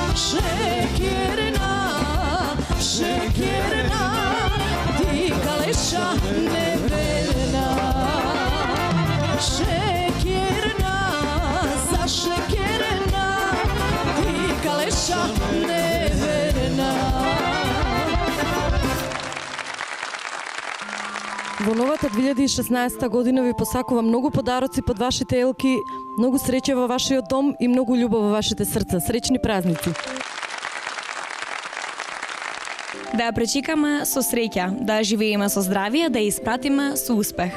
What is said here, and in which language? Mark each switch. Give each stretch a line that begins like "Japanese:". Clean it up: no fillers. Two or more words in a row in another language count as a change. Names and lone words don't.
Romany: Šekerna, ti kaleša neverna. Šekerna, zašekerena, ti kaleša neverna.
Macedonian: Во новата 2016 година ви посакувам многу подароци под вашите елки, многу среќа во вашиот дом и многу љубов во вашите срца. Среќни празници! Да ја пречекаме со среќа, да ја живееме со здравие, да ја испратиме со успех.